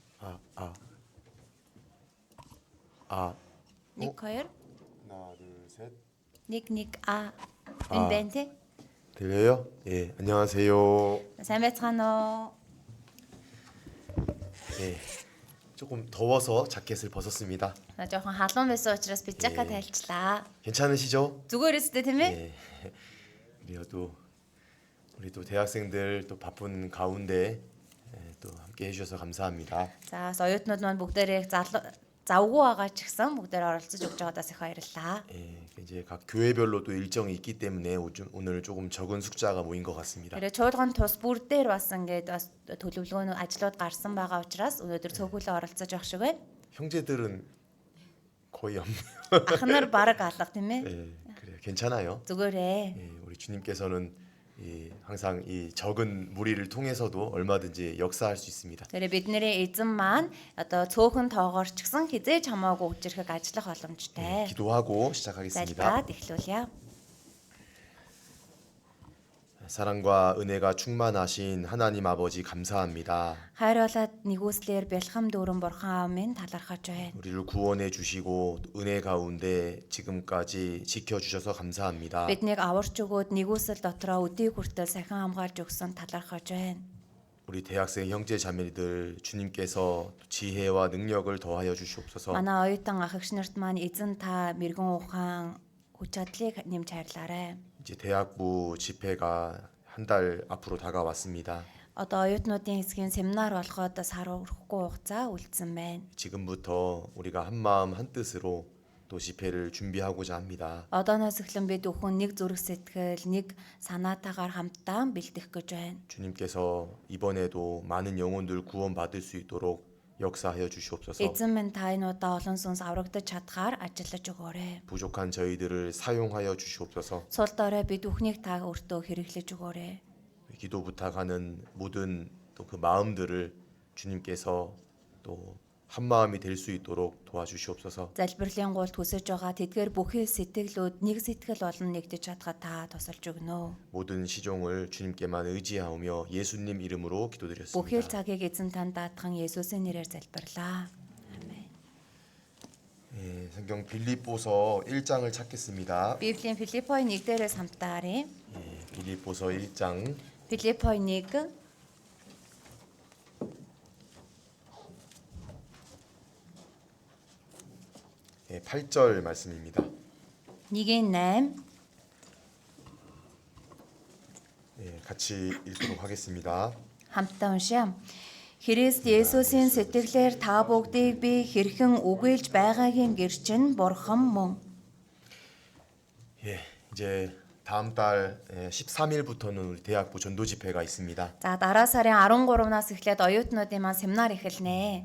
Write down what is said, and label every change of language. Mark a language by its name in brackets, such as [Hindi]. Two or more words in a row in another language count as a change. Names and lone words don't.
[Mongolian] Нэг хоёр. [Korean] 하나, 둘, 셋. [Mongolian] Нэг энэ байна те. [Korean] 들려요? 예, 안녕하세요. [Mongolian] Сайн байцгаана уу? [Korean] 예, 조금 더워서 자켓을 벗었습니다. [Mongolian] Жохон халуун байсан учраас би жака тайлчлаа. [Korean] 괜찮으시죠? [Mongolian] Зүгээр өстэй тийм ээ? [Korean] 예. 우리 또 대학생들 또 바쁜 가운데 또 함께 해주셔서 감사합니다. [Mongolian] За бас оюутнууд маань бүгдээрээ завгүй байгаа ч гэсэн бүгдээр оролцож өгч байгаадаас их баярлалаа. [Korean] 예, 이제 각 교회별로 또 일정이 있기 때문에 오늘 조금 적은 숙자가 모인 것 같습니다. [Mongolian] Тэгэхээр чуулган тус бүр дээр бас ингээд бас төлөвлөгөөнөө ажлууд гарсан байгаа учраас өнөөдөр цөөхөлөө оролцож явах шиг байна. [Korean] 형제들은 거의 없네요. [Mongolian] Ах нар бараг алга тийм ээ? [Korean] 예, 그래요. 괜찮아요. [Mongolian] Зүгээрээ. [Korean] 예, 우리 주님께서는 항상 이 적은 무리를 통해서도 얼마든지 역사할 수 있습니다. [Mongolian] Тэгэхээр бидний эзэн маань одоо цөөхөн тоогоор ч гэсэн хизээж хамаагүй үжирхэг ажиллах боломжтой. [Korean] 기도하고 시작하겠습니다. [Mongolian] Залбираад эхлүүлье. [Korean] 사랑과 은혜가 충만하신 하나님 아버지 감사합니다. [Mongolian] Хайруулаад нэгүслэр бэлхэм дүүрэн бурхан аав минь талархаж байна. [Korean] 우리를 구원해 주시고 은혜 가운데 지금까지 지켜 주셔서 감사합니다. [Mongolian] Биднийг аварч өгөөд нэгүсэл дотроо өдий хүртэл сахин хамгаалж өгсөн талархаж байна. [Korean] 우리 대학생 형제 자매들 주님께서 지혜와 능력을 더하여 주시옵소서. [Mongolian] Манай оюутан ах эгч нарт маань эзэн та мэрэгэн ухаан хүч чадлыг нэмж хайрлаарай. [Korean] 이제 대학부 집회가 한 달 앞으로 다가왔습니다. [Mongolian] Одоо оюутнуудын хэсгийн семинар болоход сар өрөхгүй хугацаа үлдсэн байна. [Korean] 지금부터 우리가 한 마음 한 뜻으로 또 집회를 준비하고자 합니다. [Mongolian] Одооноос эхлэн бид бүхэн нэг зүрх сэтгэл, нэг санаатаагаар хамтдаа бэлдэх гэж байна. [Korean] 주님께서 이번에도 많은 영혼들 구원받을 수 있도록 역사하여 주시옵소서. [Mongolian] Эзэн минь та энэ удаа олон сүнс аврагдаж чадхаар ажиллаж өгөөрэй. [Korean] 부족한 저희들을 사용하여 주시옵소서. [Mongolian] Сул дорой бид бүхнийг та өөртөө хэрэглэж өгөөрэй. [Korean] 기도 부탁하는 모든 또 그 마음들을 주님께서 또 한 마음이 될 수 있도록 도와주시옵소서. [Mongolian] Залбирлын гуйлд хүсэж байгаа тэдгээр бүхий сэтгэлүүд нэг сэтгэл болон нэгдэж чадхад та тусалж өгнө. [Korean] 모든 시종을 주님께만 의지하오며 예수님 이름으로 [Mongolian] Бүхий л [Korean] 기도드렸습니다. [Mongolian] цагийг эзэн танд даатхан Есүсийн нэрээр залбирлаа. Амен. [Korean] 예, 성경 빌립보서 1장을 찾겠습니다. [Mongolian] Библийн Филиппой 1-дээрээс хамтдаа харъя. [Korean] 예, 빌립보서 1장 [Mongolian] Филиппой 1 [Korean] 예, 8절 말씀입니다. [Mongolian] 1-8 [Korean] 예, 같이 읽도록 하겠습니다. [Mongolian] хамтдаа уншия. Христ Есүсийн сэтгэлээр та бүгдийг би хэрхэн үгүйлж байгаагийн гэрчин бурхан мөн. [Korean] 예, 이제 다음 달 13일부터는 우리 대학부 전도 집회가 있습니다. [Mongolian] За дараа сарын 13-наас эхлээд оюутнуудын маань семинар эхэлнэ.